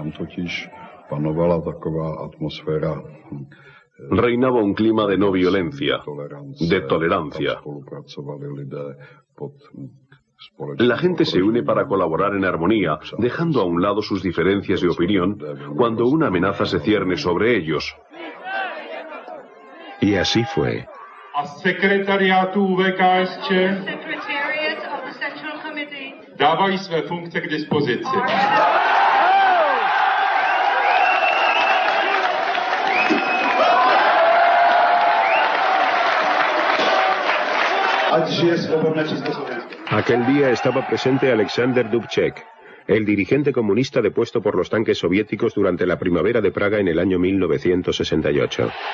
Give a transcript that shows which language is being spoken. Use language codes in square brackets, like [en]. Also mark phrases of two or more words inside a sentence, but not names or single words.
[es] Reinaba un clima de no violencia, de tolerancia. La gente se une para colaborar en armonía, dejando a un lado sus diferencias de opinión cuando una amenaza se cierne sobre ellos. Y así fue. [cs] A sekretariátu VKSČ dávají své funkce k dispozici. [es] Aquel día estaba presente Alexander Dubček, el dirigente comunista depuesto por los tanques soviéticos durante la primavera de Praga en el año 1968.